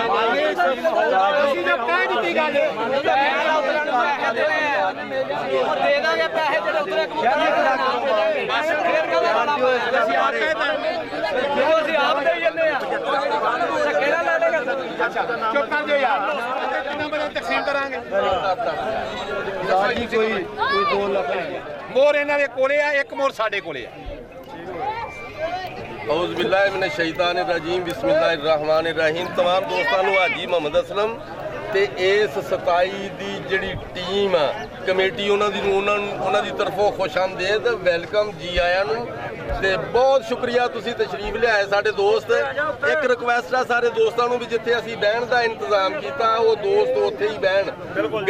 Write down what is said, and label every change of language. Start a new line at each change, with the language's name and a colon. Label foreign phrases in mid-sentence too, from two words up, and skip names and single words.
Punjabi: ਦੇ ਦਾਂਗੇ ਪੈਸੇ ਜਿਹੜੇ ਉਤਰੇ ਕਬੂਤਰ ਬਸ ਫੇਰ ਅਸੀਂ ਆਪ ਦੇ ਜੰਨੇ ਆ ਕਿਹੜਾ ਲੈ ਲੇਗਾ ਚੁੱਪ ਕਰ ਜਾਓ ਯਾਰ ਕਿੰਨਾ ਬੜਾ ਤਕਸੀਮ ਕਰਾਂਗੇ ਕੋਈ 2 ਲੱਖ ਮੋਰ ਇਹਨਾਂ ਦੇ ਕੋਲੇ ਆ ਇੱਕ ਮੋਰ ਸਾਡੇ ਕੋਲੇ ਆ।
Arabic: أعوذ بالله من الشيطان الرجيم بسم الله الرحمن الرحيم.
Hindi: तमाम दोस्तों
Punjabi: ਨੂੰ हाजी मोहम्मद असलम ਤੇ ਇਸ 27 ਦੀ ਜਿਹੜੀ ਟੀਮ ਆ ਕਮੇਟੀ ਉਹਨਾਂ ਦੀ ਤਰਫੋਂ ਖੁਸ਼ਾਮਦੀਦ ਵੈਲਕਮ ਜੀ ਆਇਆਂ ਨੂੰ ਤੇ ਬਹੁਤ ਸ਼ੁਕਰੀਆ ਤੁਸੀਂ ਤਸ਼ਰੀਫ ਲਿਆਏ ਸਾਡੇ ਦੋਸਤ। ਇੱਕ ਰਿਕੁਐਸਟ ਆ ਸਾਰੇ ਦੋਸਤਾਂ ਨੂੰ ਵੀ ਜਿੱਥੇ ਅਸੀਂ ਬਹਿਣ ਦਾ ਇੰਤਜ਼ਾਮ ਕੀਤਾ ਉਹ ਦੋਸਤ ਉੱਥੇ ਹੀ ਬਹਿਣ।